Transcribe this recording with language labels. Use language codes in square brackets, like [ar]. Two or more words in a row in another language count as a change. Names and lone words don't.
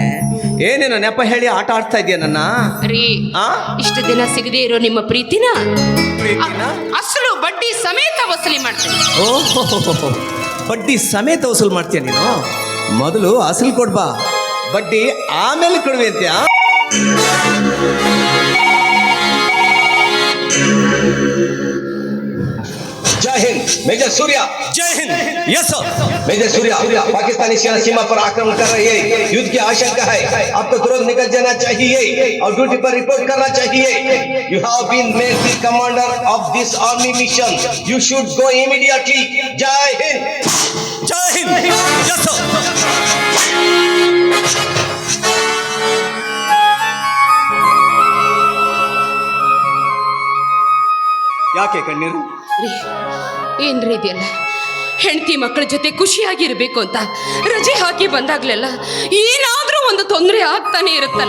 [kn] ಏನೇನೋ ನೆಪ ಹೇಳಿ ಆಟ ಆಡ್ತಾ ಇದೆಯಾ ನನ್ನ? ರೀ, ಇಷ್ಟು ದಿನ ಸಿಗದೆ ಇರೋ ನಿಮ್ಮ ಪ್ರೀತಿನ ಅಸಲು ಬಡ್ಡಿ ಸಮೇತ ವಸೂಲಿ ಮಾಡ್ತೀನಿ. ಓಹೋ, ಬಡ್ಡಿ ಸಮೇತ ವಸೂಲು ಮಾಡ್ತೀಯ ನೀನು? ಮೊದಲು ಅಸಲು ಕೊಡ್ಬಾ, ಬಡ್ಡಿ ಆಮೇಲೆ ಕೊಡುವೆ ಅಂತ್ಯಾ? [hi] जय हिंद मेजर सूर्या। जय हिंद। [en] yes sir. [hi] मेजर सूर्या, पाकिस्तानी सेना सीमा पर आक्रमण कर रही है, युद्ध की आशंका है, आपको तुरंत निकल जाना चाहिए और ड्यूटी पर रिपोर्ट करना चाहिए। [en] You have been made the commander of this army mission. You should go immediately. [hi] जय हिंद। जय हिंद। [en] yes sir. [kn] ಯಾಕೆ ಕಣ್ಣೀರು? ಏನ್ರಿ ಇದೆಯಲ್ಲ? ಹೆಂಡತಿ ಮಕ್ಕಳ ಜೊತೆ ಖುಷಿಯಾಗಿರ್ಬೇಕು ಅಂತ ರಜೆ ಹಾಕಿ ಬಂದಾಗ್ಲೆಲ್ಲ ಏನಾದ್ರೂ ಒಂದು ತೊಂದರೆ ಆಗ್ತಾನೆ ಇರುತ್ತಲ್ಲ.